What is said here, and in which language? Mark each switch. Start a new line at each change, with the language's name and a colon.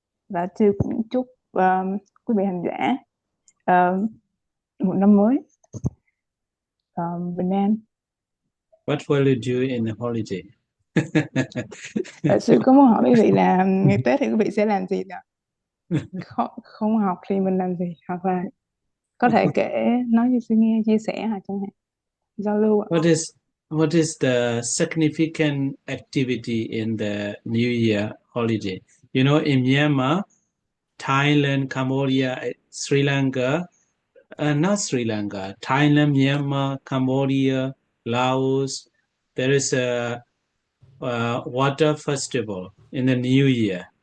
Vietnamese: Và sư cũng chúc quý vị hành giả một năm mới bình an.
English: What will you do in the holiday?
Vietnamese: Sư có muốn hỏi quý vị là ngày Tết thì quý vị sẽ làm gì nào? Không học thì mình làm gì, hoặc là có thể kể nói cho sư nghe, chia sẻ hoặc chẳng hạn, giao lưu.
English: What is the significant activity in the New Year holiday? You know, in Myanmar, Thailand, Cambodia, Sri Lanka, not Sri Lanka, Thailand, Myanmar, Cambodia, Laos, there is a water festival in the New Year.